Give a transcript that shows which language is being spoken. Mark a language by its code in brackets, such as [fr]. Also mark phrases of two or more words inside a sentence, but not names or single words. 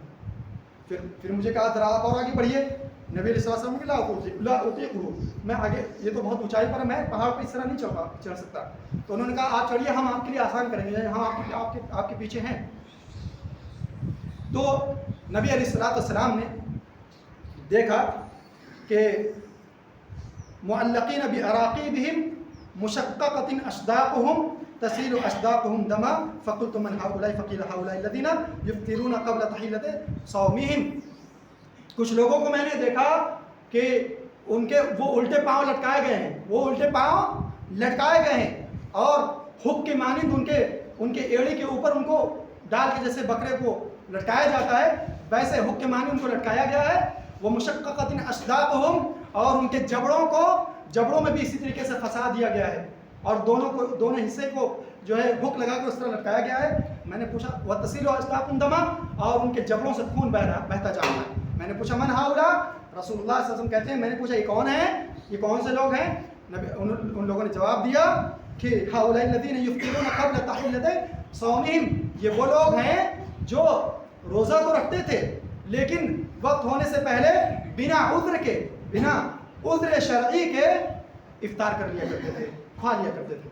[ur] پھر مجھے کہا ذرا آپ اور آگے بڑھیے۔ نبی [ar] علیہ السلام [ur] نے کہا میں آگے، یہ تو بہت اونچائی پر ہے، میں پہاڑ پہ اس طرح نہیں چڑھ سکتا۔ تو انہوں نے کہا آپ چڑھیے، ہم آپ کے لیے آسان کریں گے، ہم آپ کے پیچھے ہیں۔ تو نبی علیہ السلام نے دیکھا کہ [ar] معلقین بعراقیبہم مشققۃ اشداقہم تسیل اشداقہم دما فقلت من ہؤلاء فقیل ہؤلاء الذین یفطرون قبل تحلۃ صومہم۔ [ur] کچھ لوگوں کو میں نے دیکھا کہ وہ الٹے پاؤں لٹکائے گئے ہیں، وہ الٹے پاؤں لٹکائے گئے ہیں، اور حک کے مانند ان کے ایڑی کے اوپر ان کو ڈال کے جیسے بکرے کو لٹکایا جاتا ہے ویسے حک کے مانند ان کو لٹکایا گیا ہے۔ وہ [ar] مشققۃ اشداقہم، [ur] اور ان کے جبڑوں میں بھی اسی طریقے سے پھنسا دیا گیا ہے، اور دونوں حصے کو جو ہے حک لگا کر اس طرح لٹکایا گیا ہے۔ میں نے پوچھا [ar] وتسیل اشداقہم دما، [ur] اور ان کے جبڑوں سے خون بہتا جا رہا ہے۔ میں نے پوچھا [ar] من ہؤلاء، [ur] رسول اللہ [ar] صلی اللہ علیہ وسلم [ur] کہتے ہیں میں نے پوچھا یہ کون ہے، یہ کون سے لوگ ہیں؟ ان لوگوں نے جواب دیا کہ [ar] ہؤلاء الذین یفطرون قبل تحلۃ صومہم، [ur] یہ وہ لوگ ہیں جو روزہ تو رکھتے تھے لیکن وقت ہونے سے پہلے بنا عذر شرعی کے افطار کر لیا کرتے تھے، کھا لیا کرتے تھے۔